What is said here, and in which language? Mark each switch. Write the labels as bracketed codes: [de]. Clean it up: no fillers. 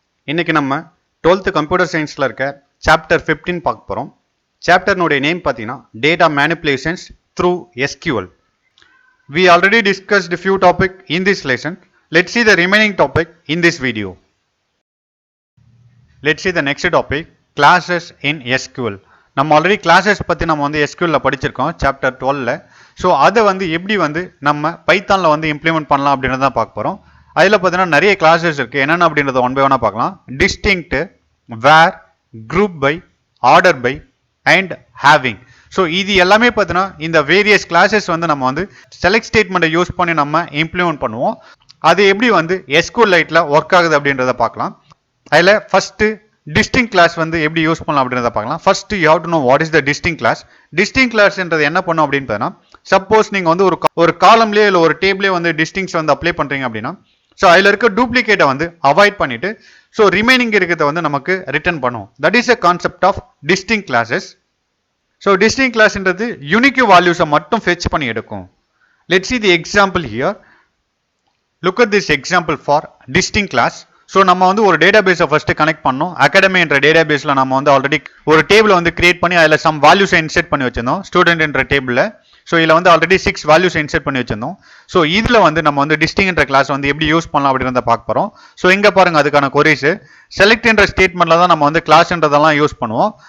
[ta] இன்னைக்கு நம்ம 12th computer சயின்ஸ்ல இருக்க சாப்டர் 15 பார்க்க போறோம். சாப்டர்னுடைய நேம் பார்த்தீங்கன்னா [en] Data Manipulations through SQL. We already discussed a few topics in this lesson. Let's see the remaining topic in this video. Let's see the next topic, classes in SQL. [ta] நம்ம already classes பற்றி நம்ம வந்து எஸ்கியூஎல்ல படிச்சிருக்கோம் chapter 12ல. So அதை வந்து எப்படி வந்து நம்ம பைத்தானில் வந்து இம்ப்ளிமெண்ட் பண்ணலாம் அப்படின்றத பார்க்க போகிறோம். அதில் பார்த்தீங்கன்னா நிறைய கிளாஸஸ் இருக்குது. என்னென்ன அப்படின்றத ஒன் பை ஒன்னாக பார்க்கலாம். Distinct, where, group by, order by and having. So இது எல்லாமே பார்த்தீங்கன்னா இந்த வேரியஸ் கிளாஸஸ் வந்து நம்ம வந்து செலக்ட் ஸ்டேட்மெண்ட்டை யூஸ் பண்ணி நம்ம இம்ப்ளிமெண்ட் பண்ணுவோம். அது எப்படி வந்து எஸ்கியூஎல் லைட்டில் ஒர்க் ஆகுது அப்படின்றத பார்க்கலாம். அதில் ஃபஸ்ட்டு distinct class வந்து எப்படி யூஸ் பண்ணலாம் அப்படின்றத பார்க்கலாம். [en] First you have to know what is the distinct class. [ta] distinct classன்றது என்ன பண்ணும் அப்படின்னு பார்த்தீங்கன்னா, சப்போஸ் நீங்கள் வந்து ஒரு காலம்லேயே இல்லை ஒரு டேபிளே வந்து டிஸ்டிங்ஸ் வந்து அப்ளை பண்ணுறீங்க அப்படின்னா, ஸோ அதில் இருக்க டூப்ளிகேட்டை வந்து அவாய்ட் பண்ணிட்டு ஸோ ரிமைனிங் இருக்கிறத வந்து நமக்கு ரிட்டர்ன் பண்ணும். [en] That is a concept of distinct classes. [ta] So distinct classன்றது unique வேல்யூஸை மட்டும் ஃபெச் பண்ணி எடுக்கும். [en] Let's see the example here. Look at this example for distinct class. [ta] So நம்ம வந்து ஒரு டேட்டா பேஸை ஃபர்ஸ்ட் கனெக்ட் பண்ணோம். அகாடமி என்ற டேட்டா பேஸில் நம்ம வந்து ஆல்ரெடி ஒரு டேபிளை வந்து கிரியேட் பண்ணி அதில் சம் வேல்யூஸை இன்செர்ட் பண்ணி வச்சிருந்தோம் ஸ்டூடெண்ட் என்ற டேபிளில். ஸோ இதில் வந்து ஆல்ரெடி 6 வேல்யூஸ் இன்செர்ட் பண்ணி வச்சிருந்தோம். ஸோ இதில் வந்து நம்ம வந்து டிஸ்டிங் என்ற கிளாஸ் வந்து எப்படி யூஸ் பண்ணலாம் அப்படின்றத பார்க்க போகிறோம். ஸோ இங்கே பாருங்க அதுக்கான கொரிஸ் செலக்ட் என்ற ஸ்டேட்மெண்ட்டில் தான் நம்ம வந்து கிளாஸ்ன்றதெல்லாம் யூஸ் பண்ணுவோம்.